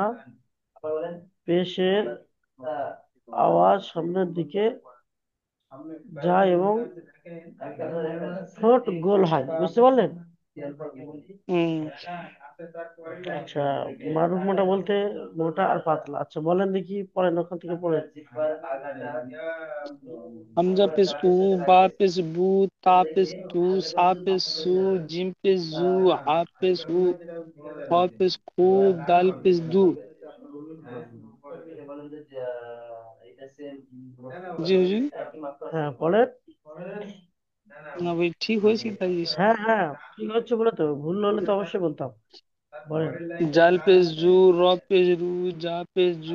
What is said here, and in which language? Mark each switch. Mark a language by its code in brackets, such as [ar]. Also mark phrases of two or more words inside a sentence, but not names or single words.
[bn] পেশের আওয়াজ সামনের দিকে যায় এবং ঠোঁট গোল হয়, বুঝতে পারলেন? हम्म। আচ্ছা, মারুফ মোটা বলতে মোটা আর পাতলা। আচ্ছা বলেন দেখি, পড়েন, ওখান থেকে পড়েন। হামজা পেশ উ। বা পেশ বু। তা পেশ তু। সা পেশ সু। জিম পেশ জু। হা পেশ হু। খ পেশ খু। দাল পেশ দু। জি হুজুর। হ্যাঁ পড়েন। না ভাই, ঠিক হয়েছে তাই। হ্যাঁ হ্যাঁ, ঠিক হচ্ছে বলে তো, ভুল হলে তো অবশ্যই বলতাম। বলেন। জাল পেশ জু। র পেশ রু। জা পেশ জু।